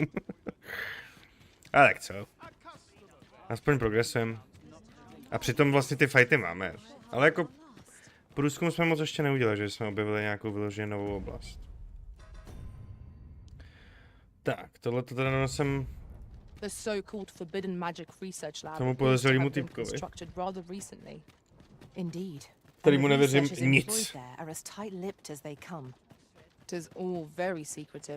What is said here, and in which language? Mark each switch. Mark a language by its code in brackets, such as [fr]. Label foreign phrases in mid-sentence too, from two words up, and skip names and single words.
[cs] A tak co? Aspoň progresujeme. A přitom vlastně ty fighty máme. Ale jako průzkum jsme moc ještě neudělali, že jsme objevili nějakou vyloženě novou oblast. Tak, tohle to teda donesem [en] The so-called forbidden magic research lab [cs] tomu podezřelému týpkovi. [en] Indeed. [cs] Kterýmu nevěřím nic. [en] It is all very secretive.